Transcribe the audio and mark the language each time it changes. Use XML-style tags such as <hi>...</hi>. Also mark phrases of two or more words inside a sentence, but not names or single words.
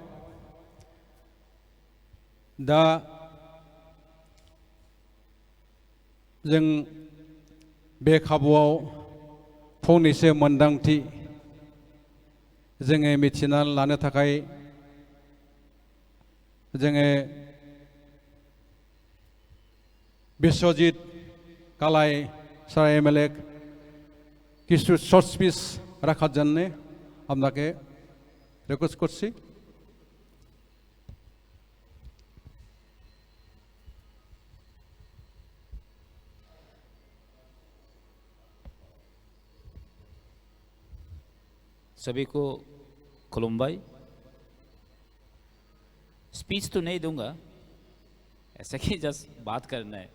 <brx>दा जों बे खाबुआव फंनैसो मोनदांथि जोङो मिथिनानै लानो थाखाय जोङो</brx> <bn>বিশ্বজিৎ কালাই স্যার এমএলএ কিছু</bn> <en>short speech</en> <bn>রাখার জন্য আপনাকে রিকোয়েস্ট করছি।</bn> <hi>सभी को खुलुम्बाई। स्पीच तो नहीं दूंगा, ऐसा कि जस्ट बात करना है।</hi>